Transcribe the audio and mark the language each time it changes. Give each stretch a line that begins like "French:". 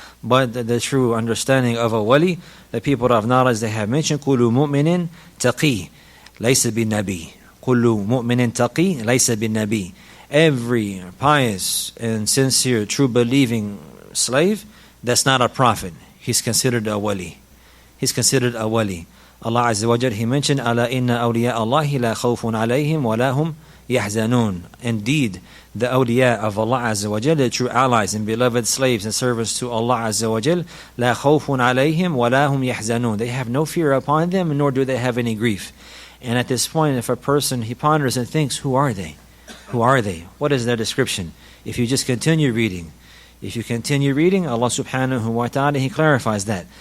English: But the true understanding of a wali, the people of knowledge, they have mentioned,
Arabic: كُلُّ مُؤْمِنٍ تَقِي لَيْسَ بِالنَّبِي. كُلُّ مُؤْمِنٍ تَقِي لَيْسَ بِالنَّبِي.
English: Every pious and sincere, true believing slave that's not a prophet, he's considered a wali.
Arabic: Allah Azza wa Jal,
English: He mentioned,
Arabic: أَلَا إِنَّ أَوْلِيَاءَ اللَّهِ لَا خَوْفٌ عَلَيْهِمْ وَلَا هُمْ يَحْزَنُونَ.
English: Indeed, the awliya of Allah Azza wa Jal, the true allies and beloved slaves and servants to Allah Azza wa Jal,
Arabic: لَا خَوْفٌ عَلَيْهِمْ وَلَا هُمْ يَحْزَنُونَ.
English: They have no fear upon them, nor do they have any grief. And at this point, if a person, he ponders and thinks, who are they? What is their description? If you just continue reading, Allah subhanahu wa ta'ala, He clarifies that.